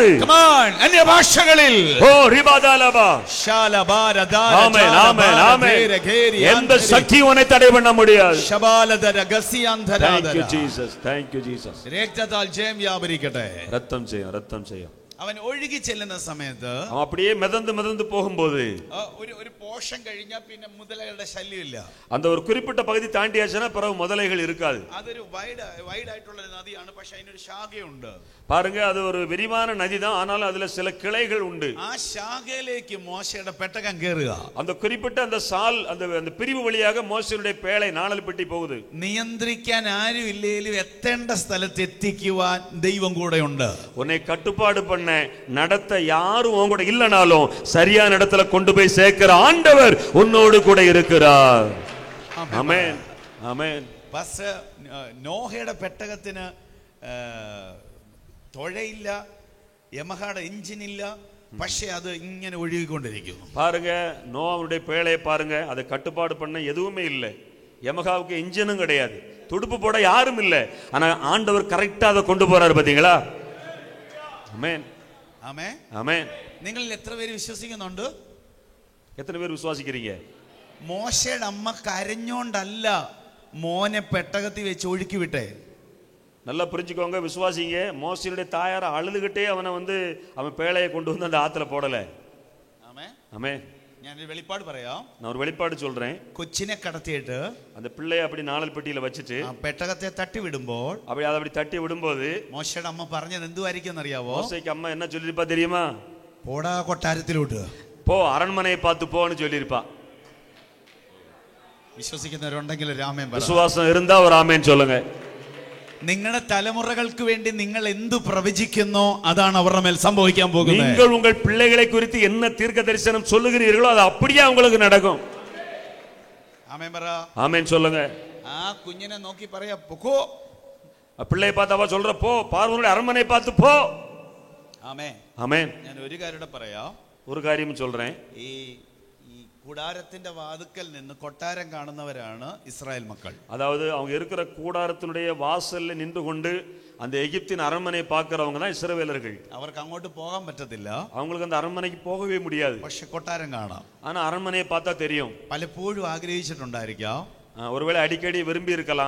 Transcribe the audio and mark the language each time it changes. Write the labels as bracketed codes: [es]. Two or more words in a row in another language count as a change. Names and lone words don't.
[en] Come on, [ml] അന്യഭാഷകളിൽ ஓ ரிபாதாலபா ശാലബാരദാര [ta] ஆமென் ஆமென் ஆமென். எந்த சக்தி உன்னை தடை பண்ண முடியாது. ശബാലദര ഗസിയാന്തരാദര. [en] Thank you Jesus, thank you Jesus. [ml] രക്തത്താൽ ജയം വ്യാപരിക്കട്ടെ. [ta] ரத்தம் செய்யும், ரத்தம் செய்யும். [ml] അവൻ ഒഴുകി ചെല്ലുന്ന സമയത്ത്, [ta] அவன் அப்படியே மிதந்து போகும்போது [ml] ഒരു പോഷൻ കഴിഞ്ഞാൽ പിന്നെ മുതലകളുടെ ശല്യമില്ല. [ta] அந்த ஒரு குறிப்பிட்ட பகுதி தாண்டியாச்சுன்னா பிறகு முதலைகள் இருக்காது. [ml] അതൊരു വൈഡ് ആയിട്ടുള്ള ഒരു നദിയാണ്, പക്ഷെ അതിനൊരു ശാഖയുണ്ട്. [ta] பாருங்க, அது ஒரு விரிவான நதி தான், ஆனாலும் அதுல சில கிளைகள் உண்டு. [ml] ആ ശാഖയിലേക്ക് മോശയുടെ പെട്ടകം കയറുക. [ta] அந்த குறிப்பிட்ட அந்த சால், அந்த பிரிவு வழியாக மோசேயுடைய பேழை நாணல் பெட்டி போகுது. [ml] നിയന്ത്രിക്കാൻ ആരും ഇല്ലേലും എത്തേണ്ട സ്ഥലത്ത് എത്തിക്കുവാൻ ദൈവം കൂടെയുണ്ട്. [ta] உன்னை கட்டுப்பாடு பண்ண நடத்த யாரும் உன் கூட இல்லனாலும் சரியான இடத்துல கொண்டு போய் சேர்க்கிற ஆண்டவர் உன்னோடு கூட இருக்கிறார். ஆமென். [ml] ആമേൻ. പാസ്റ്റർ, നോഹയുടെ പെട്ടകത്തിന് തുഴയില്ല, യമഹയുടെ എഞ്ചിനില്ല, പക്ഷെ அது இങ്ങനെ ஒழுகிக்கொண்டிருக்கும். [ta] பாருங்க, நோவாவுடைய பேழையை பாருங்க, அதை கட்டுப்பாடு பண்ண எதுவுமே இல்லை. யமகாவுக்கு இன்ஜினும் கிடையாது, துடுப்பு போட யாரும் இல்லை. ஆனா ஆண்டவர் கரெக்டா அதை கொண்டு போறாரு, பாத்தீங்களா? ஆமென், ஆமென், ஆமென். [ml] നിങ്ങൾ എത്ര പേര് വിശ്വസിക്കുന്നുണ്ട്? എത്ര പേര് വിശ്വസിக்கிறீங்க? മോശയുടെ അമ്മ കരഞ്ഞോണ്ടല്ല മോനെ പെട്ടകത്തിൽ വെച്ച് ഒഴുക്കി വിട്ടേ. [ta] நல்லா புரிஞ்சுக்கோங்க, விசுவாசிங்க. மோசேயுடைய தாயார் அழுதுகிட்டே அவன் பேழையை கொண்டு வந்து அந்த ஆத்துல போடல. ஆமென், ஆமென். [ml] ഞാനൊരു വെളിപ്പാട് പറയാം. [ta] நான் ஒரு வெளிப்பாடு சொல்றேன். [ml] കൊച്ചിനെ കടത്തിയിട്ട് [ta] அந்த பிள்ளையை அப்படி நாளல் பெட்டியில வச்சிட்டு [ml] പെട്ടകത്തെ തട്ടി വിടുമ്പോൾ [ta] அப்படி தட்டி விடும்போது [ml] മോശയുടെ അമ്മ പറഞ്ഞത് എന്തുവായിരിക്കും അറിയാവോ? [ta] மோசேக்கு அம்மா என்ன சொல்லிருப்பா தெரியுமா? [ml] പോടാ കൊട്ടാരത്തിലോട്ട് [ta] போ, அரண்மனையை பார்த்து போன்னு சொல்லிருப்பா. [ml] വിശ്വസിക്കുന്നവരുണ്ടെങ്കിൽ രാമേൻ പറ. [ta] விசுவாசம் இருந்தா ஒரு ஆமேன் சொல்லுங்க. [ml] നിങ്ങളുടെ തലമുറകൾക്ക് വേണ്ടി നിങ്ങൾ എന്തു പ്രവചിക്കുന്നോ അതാണ് അവരുടെ മേൽ സംഭവിക്കാൻ പോകുന്നത്. [ta] நீங்கள் உங்கள் பிள்ளைகளை குறித்து என்ன தீர்க்க தரிசனம் சொல்லுகிறீர்களோ அது அப்படியே உங்களுக்கு நடக்கும். [ml] ആമേൻ പറ. [ta] ஆமேன் சொல்லுங்க. [ml] ആ കുഞ്ഞിനെ നോക്കി പറയാ, പൊക്കോ. [ta] பிள்ளையை பார்த்து அவ சொல்ற, போ, பார்வனுடைய அரண்மனை பார்த்து போ. [ml] ആമേൻ, [ta] ஆமேன். [ml] ഞാൻ ഒരു കാര്യം പറയാം. [ta] ஒரு காரியம் சொல்றேன். [ml] ഈ കൂടാരത്തിന്റെ വാതുക്കൽ നിന്ന് കൊട്ടാരം കാണുന്നവരാണ് ഇസ്രായേൽ മക്കൾ. [ta] அதாவது அவங்க இருக்கிற கூடாரத்தினுடைய வாசல்ல நின்று கொண்டு அந்த எகிப்தின் அரண்மனையை பார்க்கறவங்க தான் இஸ்ரவேலர்கள். [ml] അവർക്ക് അങ്ങോട്ട് പോകാൻ പറ്റത്തില്ല, [ta] அவங்களுக்கு அந்த அரண்மனைக்கு போகவே முடியாது. [ml] പക്ഷെ കൊട്ടാരം കാണാം. [ta] ஆனா அரண்மனையை பார்த்தா தெரியும். [ml] പലപ്പോഴും ആഗ്രഹിച്ചിട്ടുണ്ടായിരിക്കാം, [ta] ஒருவேளை அடிக்கடி விரும்பி இருக்கலாம்,